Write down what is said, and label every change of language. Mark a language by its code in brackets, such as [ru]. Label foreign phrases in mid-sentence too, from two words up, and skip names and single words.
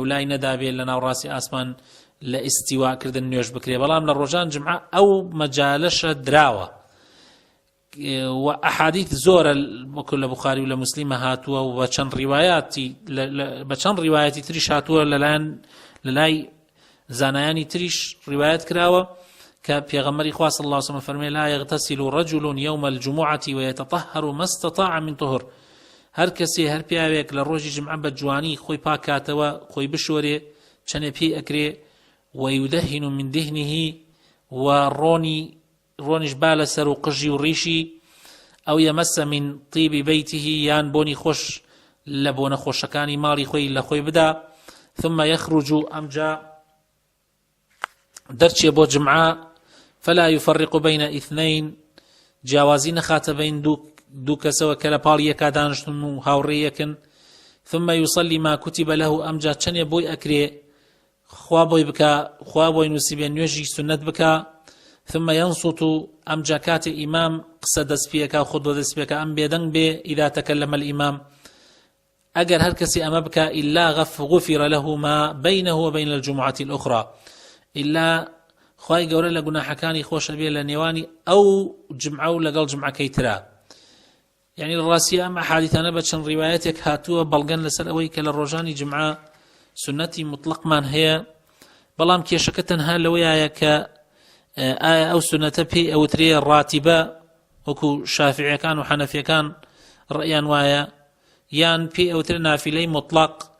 [ckb] لای نەدابێت لە ناوڕاستی ئاسمان لە ئیستیواکردن نوێژ بکرێ بەڵام لە ڕۆژان جمعە ئەو مەجالەشە دراوە و ئەحادیث زۆرە وەکو لە بوخاری و لە موسلیمە هاتووە و بە چەند ڕیوایەتی تریش هاتووە لە لای زانایانی تریش ڕیوایەت کراوە کە پێغەمبەری خوا [ar] صلی الله علیه [ckb] وسلم فەرمێ [ar] لا يغتسل رجل يوم الجمعة ويتطهر ما استطاع من طهر [ckb] هەر کەسێ هەر پیاوێک لە ڕۆژی جمعە بە جوانی خۆی پاکاتەوە خۆی بشۆرێ چەنێ پێی ئەکرێ [ar] ويدهن من دهنه [ckb] و ڕۆنیش با لەسەر و قژی و ڕیشی ئەو [ar] یەمەسە من طیبی بەیتیهی [ckb] یان بۆنی خۆش لە بۆ نەخۆشەکانی ماڵی خۆی لە خۆی بدا [ar] ثم يخرج [ckb] ئەمجا دەرچێ بۆ جمعە [ar] فلا يفرق بين اثنين [ckb] جیاوازی نەخاتە بین دوو کەسەوە کە لە پاڵ یەکا دانیشتن و هاوڕێیەکن [ar] ثم يصلي ما كتب له [ckb] ئەمجا چەندێ بۆی ئەکرێ خوا بۆی بکە خوا بۆی نووسیبێ نوێژی سونەت بکە [ar] ثم ينصت [ckb] ئەمجا کاتێ ئیمام قسە دەست پێکە و خودبە دەست پێکە ئەم بێدەنگ بێ [ar] ئیدا تەکەلەمە الئیمام [ckb] ئەگەر هەر کەسی ئەمە بکە [ar] إلا غفر له ما بينه وبين الجمعة الأخرى إلا [ckb] خوای گەورە لە گوناحەکانی خۆشە بێ لە نێوانی ئەو جمعە و لەگەڵ جمعەکەی ترا یعنی ڕاستی ئەم ئەحادیثانە بە چەند ڕیوایەتێک هاتووە بەڵگەن لەسەر ئەوەی کە لە ڕۆژانی جمعە سنەتی مطلقمان هەیە بەڵام کێشەکە تەنها لەوەیە کە ئایا ئەو سنەتە پێی ئەوترێ ڕاتیبە وەکو شافعیەکان و حەنەفیەکان ڕەئیان وایە یان پێی ئەوترێ نافیلەی مطلق